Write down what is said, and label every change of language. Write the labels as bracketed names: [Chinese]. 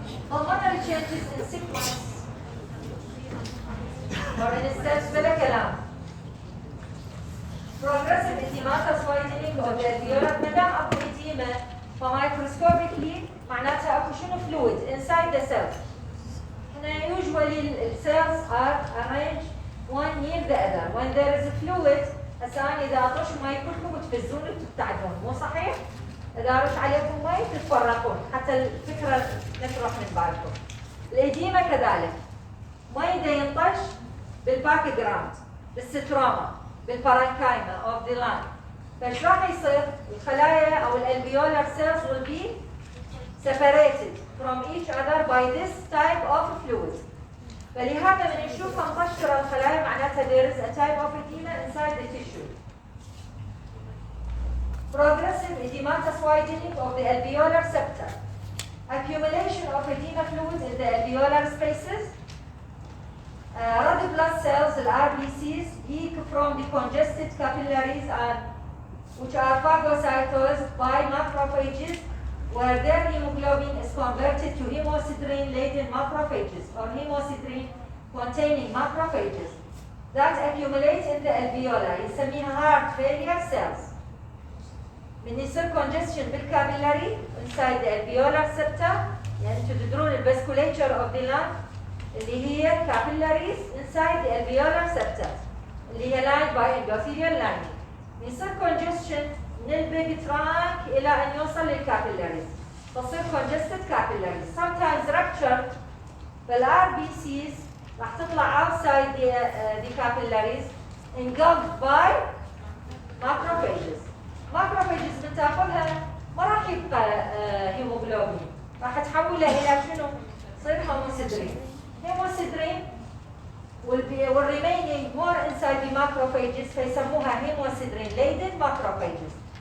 [English] Pulmonary changes in 6 months. For instance, [Arabic] بلا كلام. [English] Progressive edematous widening of the alveolar. [Arabic] ما دام اكو edema فمايكروسكوبيكلي معناتها اكو شنو [English] fluid inside the cell. Usually cells are arranged one near the other. [Arabic] When there is fluid, هسه انا اذا اطش مي كلكم تفزون وتبتعدون، مو صحيح؟ اذا ارش عليكم مي تتفرقون، حتى الفكره تروح من بالكم. الإديمة كذلك. ما يقدر ينطش بالباك جراوند، بالستروما، بالبارانكايما اوف ذا لانج. فايش راح يصير؟ الخلايا او الالفيولار [English] cells will be separated from each other by this type of fluid. [Arabic] فلهذا من نشوفها مقشرة الخلايا معناتها [English] there is a type of edema inside the tissue. Progressive edematous widening of the alveolar septa. accumulation of edema fluid in the alveolar spaces, red blood cells, the RBCs, leak from the congested capillaries and which are phagocytosed by macrophages, where their hemoglobin is converted to hemosiderin-laden macrophages or hemosiderin-containing macrophages that accumulate in the alveoli. [Arabic] يسميها [English] heart failure cells. [Arabic] من يصير [English] congestion بالكابيلاري inside the alveolar septa، [Arabic] يعني تدرون الفاسكوليتشر [English] of the lung اللي هي capillaries inside the alveolar septa اللي هي lined by endothelial lining. [Arabic] يصير congestion من البيبي ترانك إلى أن يوصل للكابيلاريز، تصير [English] congested capillaries. Sometimes rupture بالRBCs [Arabic] راح تطلع [English] outside the capillaries engulfed by macrophages. [Arabic] macrophages بتاخذها ما راح يبقى هيموغلوبين، راح تحولها إلى شنو؟ تصير هيموسيدرين. [English] hemosiderin will remaining more inside the macrophages [Arabic] فيسموها [English] hemosiderin-laden macrophages.